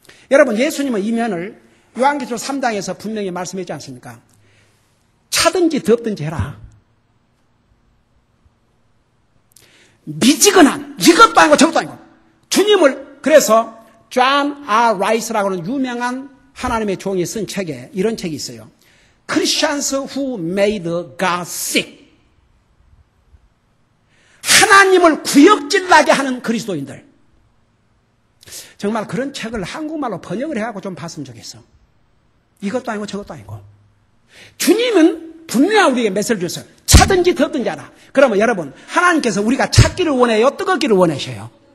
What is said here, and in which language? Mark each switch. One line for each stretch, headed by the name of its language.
Korean: 여러분 예수님은 이 면을 요한계시록 3장에서 분명히 말씀했지 않습니까? 차든지 덥든지 해라. 미지근한, 이것도 아니고 저것도 아니고 주님을, 그래서 존 R. 라이스라고 하는 유명한 하나님의 종이 쓴 책에 이런 책이 있어요.
English: Christians who made God sick.
Korean: 하나님을 구역질나게 하는 그리스도인들. 정말 그런 책을 한국말로 번역을 해갖고 좀 봤으면 좋겠어. 이것도 아니고 저것도 아니고. 주님은 분명히 우리에게 메시지를 줬어요. 차든지 덥든지 하라. 그러면 여러분, 하나님께서 우리가 찼기를 원해요? 뜨겁기를 원하셔요?